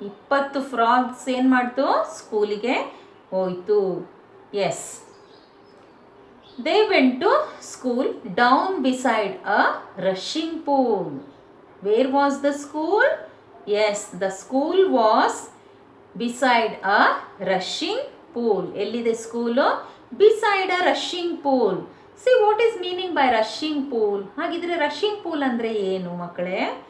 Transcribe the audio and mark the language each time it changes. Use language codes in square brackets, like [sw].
[kn] 20 frogs ಏನು ಮಾಡ್ತು ಸ್ಕೂಲಿಗೆ ಹೋಯಿತು. [en] Yes. They went to school down beside a rushing pool. Where was the school? Yes, the school was beside a rushing pool. Ellide school? Beside a rushing pool. See what is meaning by rushing pool? [kn] ಹಾಗಿದ್ರೆ rushing pool ಅಂದ್ರೆ ಏನು ಮಕ್ಕಳೇ?